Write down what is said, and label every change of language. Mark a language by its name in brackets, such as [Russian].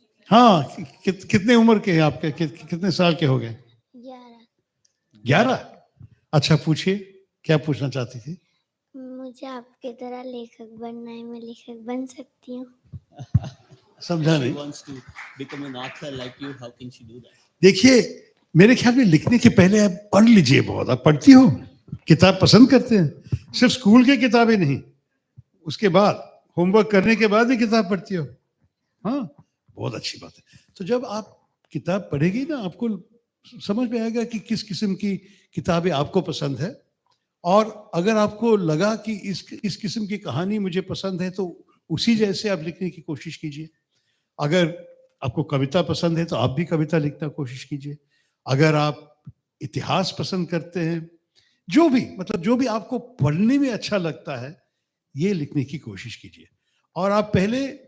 [Hindi] हाँ कितने उम्र के हैं आपके कितने साल के हो गए 11 अच्छा पूछिए क्या पूछना चाहती थी मुझे आपके तरह लेखक बनना है मैं लेखक बन सकती हूँ समझा नहीं [English] wants to become an author like you, how can she do that? [Hindi] देखिए मेरे ख्याल में लिखने के पहले आप पढ़ लीजिए बहुत आप पढ़ती हो किताब पसंद करते हैं सिर्फ स्कूल की किताबें नहीं उसके बाद होमवर्क करने के बाद ही किताब पढ़ती हो हाँ बहुत अच्छी बात है तो जब आप किताब पढ़ेगी ना आपको समझ में आएगा कि किस किस्म की किताबें आपको पसंद है और अगर आपको लगा कि इस किस्म की कहानी मुझे पसंद है तो उसी जैसे आप लिखने की कोशिश कीजिए अगर आपको कविता पसंद है तो आप भी कविता लिखने की कोशिश कीजिए अगर आप इतिहास पसंद करते हैं जो भी आपको पढ़ने में अच्छा लगता है ये लिखने की कोशिश कीजिए और आप पहले